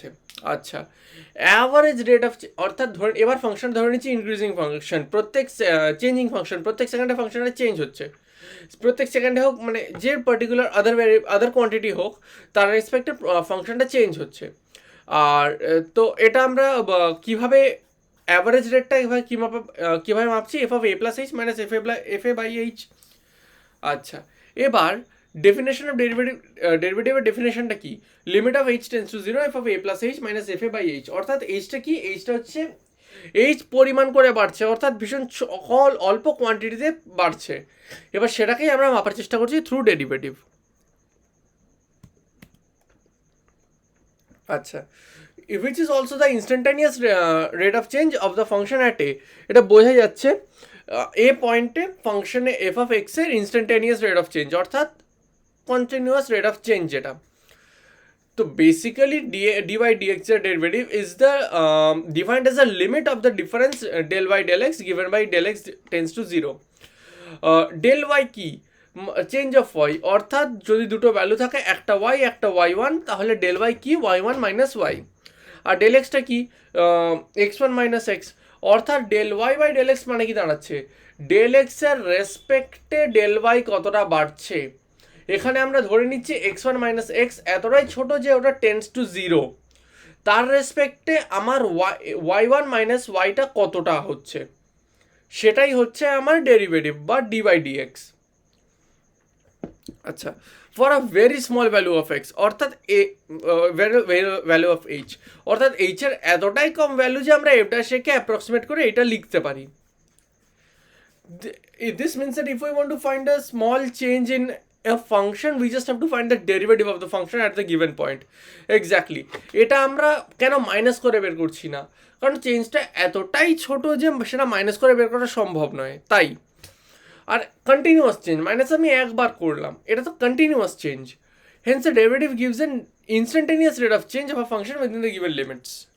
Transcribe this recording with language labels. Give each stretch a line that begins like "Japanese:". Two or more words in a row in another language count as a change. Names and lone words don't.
Bangla: আচ্ছা,
English: average rate of,
Bangla: অর্থাৎ এবার ফাংশন ধরে নিচ্ছি
English: increasing function, changing function,
Bangla: প্রত্যেক সেকেন্ডে ফাংশনটা চেঞ্জ হচ্ছে, প্রত্যেক সেকেন্ডে হোক, মানে যে
English: particular other quantity
Bangla: হোক তার রেসপেক্টে ফাংশনটা চেঞ্জ হচ্ছে। আর তো এটা আমরা কিভাবে অ্যাভারেজ রেটটা কীভাবে মাপছি,
English: f of a + h minus fa by h।
Bangla: আচ্ছা, এবার ডেফিনেশন অফ ডেরিভেটিভের ডেফিনেশনটা কি,
English: limit of h tends to 0 f of a + h minus fa by h,
Bangla: অর্থাৎ এইচটা কি, এইচটা হচ্ছে এইচ পরিমাণ করে বাড়ছে, অর্থাৎ ভীষণ অল্প কোয়ান্টিটিতে বাড়ছে। এবার সেটাকেই আমরা মাপার চেষ্টা করছি
English: through derivative.
Bangla: আচ্ছা, which is also the instantaneous rate of change of the function at a, এটা বোঝা যাচ্ছে এ পয়েন্টে ফাংশনে
English: f of x
Bangla: এর
English: instantaneous rate of change,
Bangla: অর্থাৎ
English: continuous rate of change
Bangla: যেটা।
English: তো বেসিক্যালি dy dx এর derivative is the defined as a limit of the difference del y del x given by del x tends to 0। del y
Bangla: কি,
English: change of y,
Bangla: অর্থাৎ যদি দুটো ভ্যালু থাকে, একটা y একটা y1, তাহলে
English: del y
Bangla: কি,
English: y1 minus y,
Bangla: আর
English: del x
Bangla: টা কি,
English: x1 minus x,
Bangla: অর্থাৎ
English: del y by del x
Bangla: মানে কি দাঁড়াচ্ছে,
English: del x
Bangla: এর রেসপেক্টে
English: del y
Bangla: কতটা বাড়ছে। এখানে আমরা ধরে নিচ্ছি
English: x1 minus x
Bangla: এতটাই ছোট যে ওটা
English: tends to 0,
Bangla: তার রেসপেক্টে আমার
English: y1 minus y
Bangla: টা কতটা হচ্ছে, সেটাই হচ্ছে আমার ডেরিভেটিভ বা
English: dy dx।
Bangla: আচ্ছা,
English: for a very small value of x,
Bangla: অর্থাৎ
English: value of h,
Bangla: অর্থাৎ এইচ এর এতটাই কম ভ্যালু যে আমরা f'-কে অ্যাপ্রক্সিমেট করে এটা লিখতে পারি।
English: This means that if we want to find a small change in a function, we just have to find the derivative of the function at the given point. Exactly,
Bangla: এটা আমরা কেন মাইনাস করে বের করছি না, কারণ চেঞ্জটা এতটাই ছোট যে সেটা মাইনাস করে বের করা সম্ভব নয়, তাই। আর
English: continuous change minus
Bangla: আমি একবার করলাম, এটা তো
English: continuous change, hence the derivative gives an instantaneous rate of change of a function within the given limits.